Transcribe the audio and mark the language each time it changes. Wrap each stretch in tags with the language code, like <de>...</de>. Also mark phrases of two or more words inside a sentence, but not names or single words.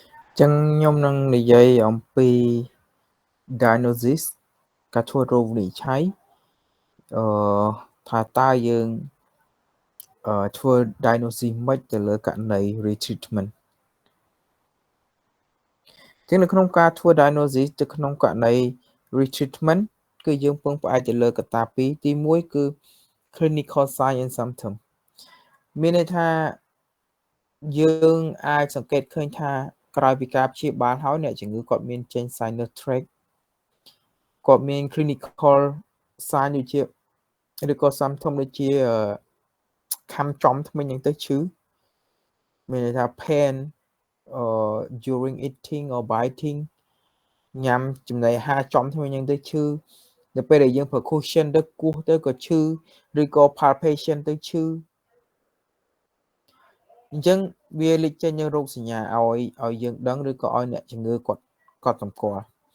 <km>ចឹងខ្ញុំនឹងនិយាយអំពី diagnosis ការធ្វើរោគវិនិច្ឆ័យថាតើយើងធ្វើ diagnosis មិនទៅលើករណី retreatment ចឹងនៅក្នុង ការធ្វើ diagnosis ទៅក្នុងករណី retreatment គឺយើងពឹងផ្អែកទៅលើកត្តាពីរទី1គឺ</km> <en>clinical sign and</en> <km>symptom មានន័យថាយើងអាចសង្កេតឃើញថាក្រោយពីការព្យាបាលហើយអ្នកជំងឺ គាត់មានចេញ sinus tract គាត់មាន</km> <en>clinical sign</en> <km>ដូចជាឬក៏ symptom ដូចជាខាំចំថ្មិញហ្នឹងទៅឈឺមានន័យថា</km> <en>pain during eating or biting</en> <km>ញ៉ាំចំណីអាហារចំថ្មិញហ្នឹងទៅឈឺនៅពេលដែលយើង percussion ទៅគោះទៅក៏ឈឺឬក៏ palpation ទៅឈឺ អញ្ចឹងវាលេចចេញនៅរោគសញ្ញាឲ្យយើងដឹងឬក៏ឲ្យអ្នកជំងឺគាត់សម្គាល់</km>